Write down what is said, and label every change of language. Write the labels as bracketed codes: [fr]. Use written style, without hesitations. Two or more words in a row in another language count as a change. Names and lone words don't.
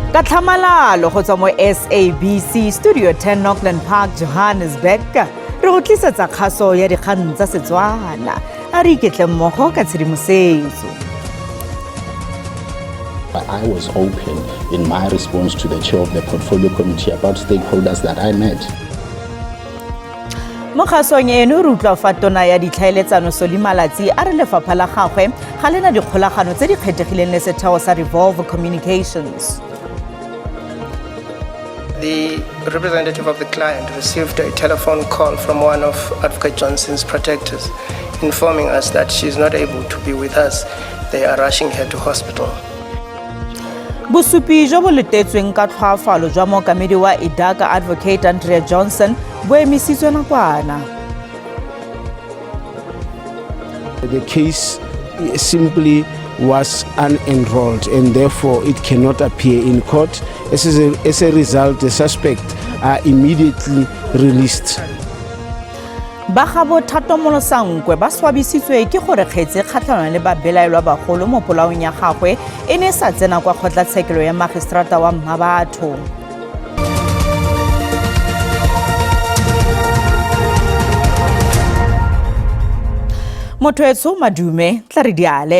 [tn] Tlhamalalo go tswa mo SABC Studio 10 Auckland Park, Johannesburg. Re go tlisetsa kgaso ya dikgang tsa Setswana. A re iketle mmogo ka tshedimosetso. [en] I was open in my response to the chair of the portfolio committee about stakeholders that I met. [tn] Mo kgasong eno re utlwa fa tona ya ditlhaeletsano Solimalatsi a re lefapha la gagwe ga lena dikgolagano tse di kgethegileng le setheo sa Revolve Communications. [en] The representative of the client received a telephone call from one of Advocate Johnson's protectors informing us that she is not able to be with us. They are rushing her to hospital. [tn] Bosupi jo bo letetsweng ka tlhoafalo jwa mookamedi wa Dikgang Advocate Andrea Johnson bo emisitswe nakwana. [en] The case simply was unenrolled and therefore it cannot appear in court. As a result, the suspects are immediately released. [tn] Ba ga Bothata Molosankwe ba swabisitswe ke gore kgetse kgatlhanong le babelaelwa bagolo mo polaong ya gagwe e ne sa tsena kwa kgotlatshekelo ya magistrata wa Mmabatho. Mothoetso madume tla re diale.